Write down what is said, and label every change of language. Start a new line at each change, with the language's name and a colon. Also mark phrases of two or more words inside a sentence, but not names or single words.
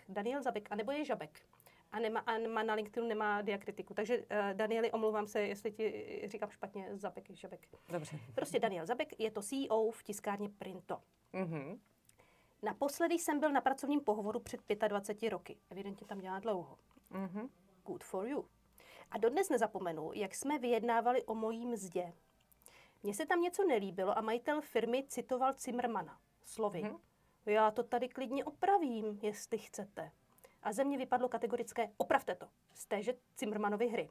Czech: Daniel Zabek, anebo je Žabek. A na LinkedInu nemá diakritiku. Takže Danieli, omlouvám se, jestli ti říkám špatně, Zabek je Žabek. Dobře. Prostě Daniel Zabek je to CEO v tiskárně Printo. Naposledy jsem byl na pracovním pohovoru před 25 roky. Evidentně tam dělá dlouho.
English: Good for you.
Czech: A dodnes nezapomenu, jak jsme vyjednávali o mojí mzdě. Mně se tam něco nelíbilo a majitel firmy citoval Zimmermana. Slovy. Já to tady klidně opravím, jestli chcete. A ze mě vypadlo kategorické, opravte to, z téže Zimmermanovy hry.